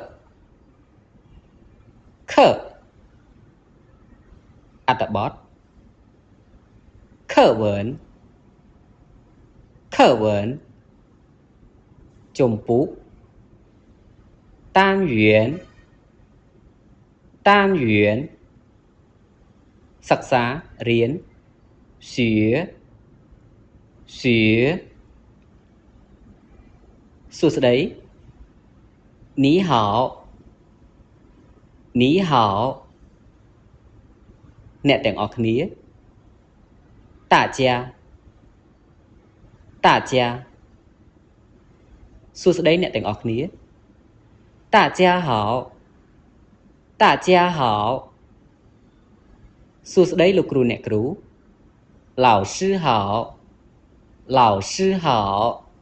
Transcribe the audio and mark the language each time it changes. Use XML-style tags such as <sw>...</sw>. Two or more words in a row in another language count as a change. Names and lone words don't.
<zh>课អត្ថបទ课文 课文 ជំពូក单元 单元</zh> <km>សិក្សារៀន</km> <zh>学 学សួស្តី 你好. 你好.</zh> <km>អ្នកទាំងអស់គ្នា</km> <zh>大家 大家</zh> <km>សួស្តីអ្នកទាំងអស់គ្នា</km> <zh>大家好 大家好</zh> <km>សួស្តីលោកគ្រូអ្នកគ្រូ</km> <zh>老师好 老师好</zh>